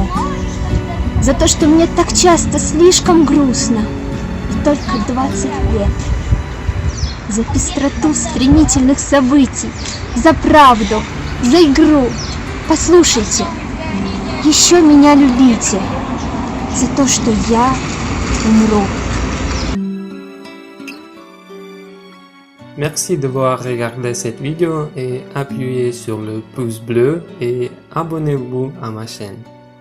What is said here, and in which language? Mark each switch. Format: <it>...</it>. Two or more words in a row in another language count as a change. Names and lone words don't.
<ru>За то, что мне так часто слишком грустно, и только 20 лет. За пестроту стремительных событий, за правду, за игру. Послушайте, еще меня любите, за то, что я умру.</ru> <fr>Merci d'avoir regardé cette vidéo et appuyez sur le pouce bleu et abonnez-vous à ma chaîne.</fr>